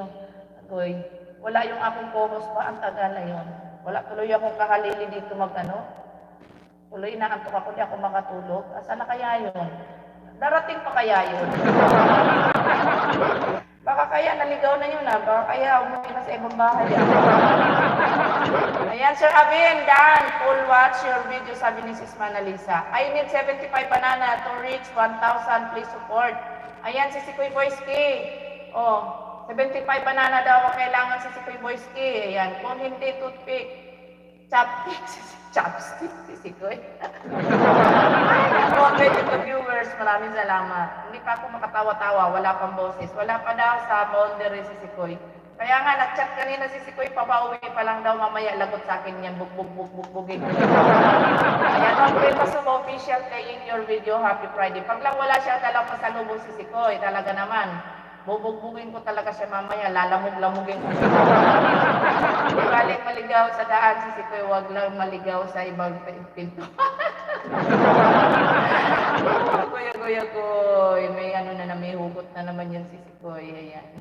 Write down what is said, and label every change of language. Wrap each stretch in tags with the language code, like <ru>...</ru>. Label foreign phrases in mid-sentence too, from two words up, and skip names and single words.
<tl>Agoy, wala yung aking co-host pa, ang tagal na yun. Wala tuloy akong kahalili dito Tuloy inaantok ako, di ako makatulog. Asa na kaya yun? Darating pa kaya yun? Baka kaya naligaw na yun baka kaya umuwi na sa ibang bahay Ayan, Sir Abin,</tl> <en>Dan, full watch your video,</en> <tl>sabi ni</tl> <en>Sis Manalisa. I need 75 banana to reach 1,000, please support.</en> <tl>Ayan, si Sikoy Boyski. Oh, 75 banana daw ang kailangan si Sikoy Boyski. Ayan, kung hindi toothpick, chopstick, si Sikoy. Ay, ako,</tl> <en>to viewers,</en> <tl>maraming salamat. Hindi pa ako makatawa-tawa, wala pang boses. Wala pa daw sa boundary si Sikoy. Kaya nga, nag-chat kanina si Sikoy, papauwi pa lang daw mamaya, lagot sa akin yan, bugbugin.</tl> <en>Ayan, okay, Pasubo official playing your video, happy Friday.</en> <tl>Pag lang wala siya, talagang pasalubong si Sikoy, talaga naman. Bubugbugin ko talaga siya mamaya, lalamog-lamugin ko. Di balik maligaw sa daan si Sikoy, wag lang maligaw sa ibang pinto. Kuya, may ano na may hugot na naman yan si Sikoy, ayan.</tl>